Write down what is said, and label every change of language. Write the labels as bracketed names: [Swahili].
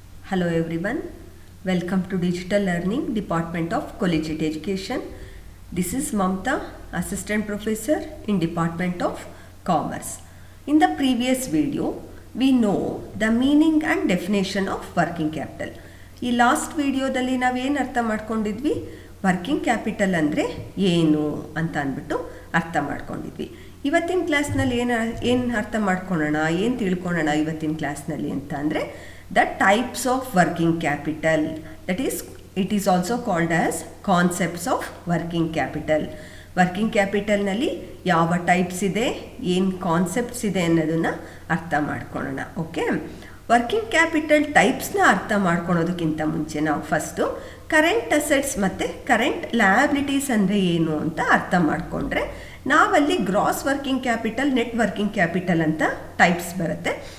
[English] Hello everyone, welcome to Digital Learning Department of Collegiate Education. This is Mamta, Assistant Professor in Department of Commerce. In the previous video, we know the meaning and definition of working capital. [Kannada] ಈ last ವಿಡಿಯೋದಲ್ಲಿ ನಾವೇನು ಅರ್ಥ ಮಾಡ್ಕೊಂಡಿದ್ವಿ, working capital ಅಂದರೆ ಏನು ಅಂತ ಅಂದ್ಬಿಟ್ಟು ಅರ್ಥ ಮಾಡ್ಕೊಂಡಿದ್ವಿ. ಇವತ್ತಿನ ಕ್ಲಾಸ್ನಲ್ಲಿ ಏನು ಅರ್ಥ ಮಾಡ್ಕೊಳ್ಳೋಣ, ಏನು ತಿಳ್ಕೊಳ್ಳೋಣ ಇವತ್ತಿನ ಕ್ಲಾಸ್ನಲ್ಲಿ ಅಂತ ಅಂದರೆ [English] the types of working capital, that is it is also called as concepts of working capital. [Kannada] Working ಕ್ಯಾಪಿಟಲ್ನಲ್ಲಿ ಯಾವ ಟೈಪ್ಸ್ ಇದೆ, ಏನು ಕಾನ್ಸೆಪ್ಟ್ಸ್ ಇದೆ ಅನ್ನೋದನ್ನು ಅರ್ಥ ಮಾಡ್ಕೊಳ್ಳೋಣ. ಓಕೆ, ವರ್ಕಿಂಗ್ ಕ್ಯಾಪಿಟಲ್ ಟೈಪ್ಸ್ನ ಅರ್ಥ ಮಾಡ್ಕೊಳೋದಕ್ಕಿಂತ ಮುಂಚೆ ನಾವು ಫಸ್ಟು ಕರೆಂಟ್ ಅಸೆಟ್ಸ್ ಮತ್ತು ಕರೆಂಟ್ ಲಯಬಿಲಿಟೀಸ್ ಅಂದರೆ ಏನು ಅಂತ ಅರ್ಥ ಮಾಡಿಕೊಂಡ್ರೆ ನಾವಲ್ಲಿ gross working capital, net working capital ಅಂತ ಟೈಪ್ಸ್ ಬರುತ್ತೆ.